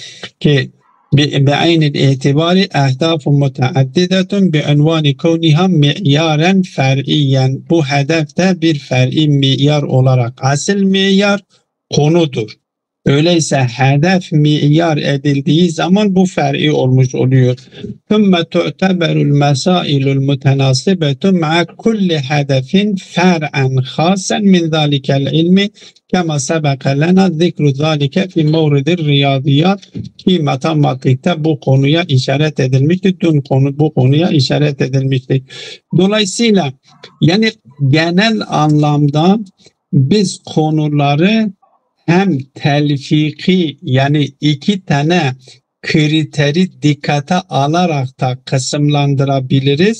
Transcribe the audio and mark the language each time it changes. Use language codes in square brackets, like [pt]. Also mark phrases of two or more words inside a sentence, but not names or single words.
[ar] كي بعين الاعتبار أهداف متعددة بعنوان كونها معيارا فرعيا. [tr] Bu hedefte bir fer'i mi'yar olarak asıl mi'yar konudur. Öyleyse hedef miyar edildiği zaman bu fer'i olmuş oluyor. [ar] ثُمَّ تُعْتَبَرُ الْمَسَائِلُ الْمُتَنَاسِبَةُ مَعَ كُلِّ هَدَفٍ فَرْعًا خَاصًا مِنْ ذَلِكَ الْعِلْمِ كَمَا سَبَقَ لَنَا ذِكْرُ ذَلِكَ فِي مَوْرِدِ الرِّيَاضِيَّاتِ [tr] ki matematikte bu konuya işaret edilmiştir. Dün bu konuya işaret edilmiştir. Dolayısıyla yani genel anlamda biz konuları hem telfiki yani iki tane kriteri dikkate alarak da kısımlandırabiliriz.